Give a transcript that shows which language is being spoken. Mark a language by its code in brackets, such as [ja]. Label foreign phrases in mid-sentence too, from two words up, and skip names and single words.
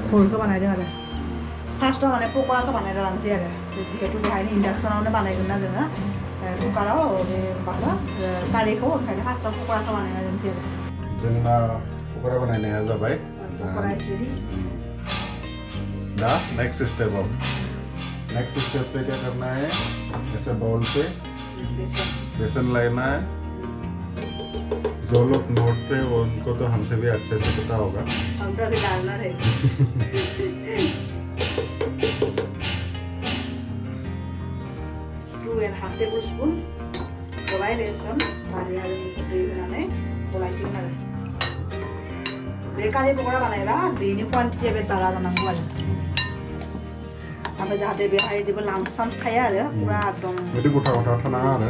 [brx] घरखौ बानायदों आरो फार्स्टआव माने पक'राखौ बानायना लानोसै आरो जिहेतु बेहायनो इन्डाक्सनावनो बानायगोन ना जोङो कुकाराव बे माबा कारिखौ ओंखायनो फार्स्टआव पक'राखौ बानायना दोनसै आरो जोंना पक'रा बानायनाया जाबाय [en] पक'रा is ready [hi] दा [en] next step [hi] पे क्या करना है ऐसे बाउल पे बेसन लेना है जो लोग नोट पे उनको तो हमसे भी अच्छे से पता होगा हम तो अभी डालना है [brx] 2.5 tablespoon गलाय बेसन कारिया जों दै होनानै गलायसिगोन आरो बे कारि पक'रा बानायबा दैनि क्वान्टिटिया बे बारा जानांगौ आरो ओमफ्राय जाहाथे बेहाय जेबो लामसाम थाया आरो पुरा एकदम बिदि गथा थानाङा आरो